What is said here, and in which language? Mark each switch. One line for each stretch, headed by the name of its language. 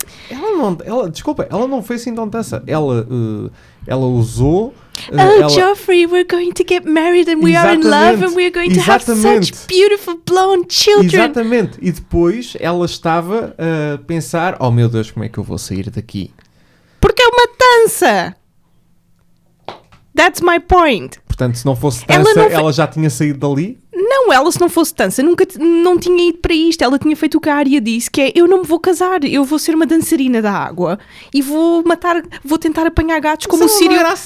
Portuguese: Ela não foi assim tão tensa. Ela usou.
English: Geoffrey, we're going to get married and we are in love and we're going to have such beautiful blonde children.
Portuguese: Exatamente. E depois ela estava a pensar: oh meu Deus, como é que eu vou sair daqui? Porque é uma tensa!
English: That's my point.
Portuguese: Portanto, se não fosse tensa, ela já tinha saído dali. Não, ela, se não fosse Tansa, nunca não tinha ido para isto. Ela tinha feito o que a Arya disse, que é, eu não me vou casar, eu vou ser uma dançarina da água e vou tentar apanhar gatos como o Sírio.